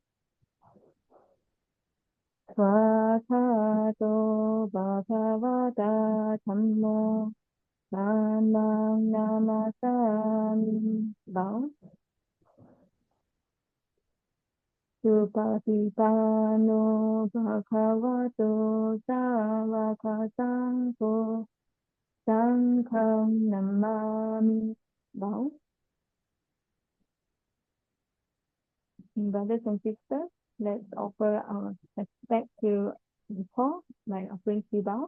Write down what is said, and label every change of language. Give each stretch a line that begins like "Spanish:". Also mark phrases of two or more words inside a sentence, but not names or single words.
Pali: Swakhato Bhagavata Dhammo Namang Namasami. Bow. Supatipano Bhagavato Sāvaka Sangho Sangham Namami. Bow.
English: Brothers and sisters, let's offer our respect to the poor by offering three bow.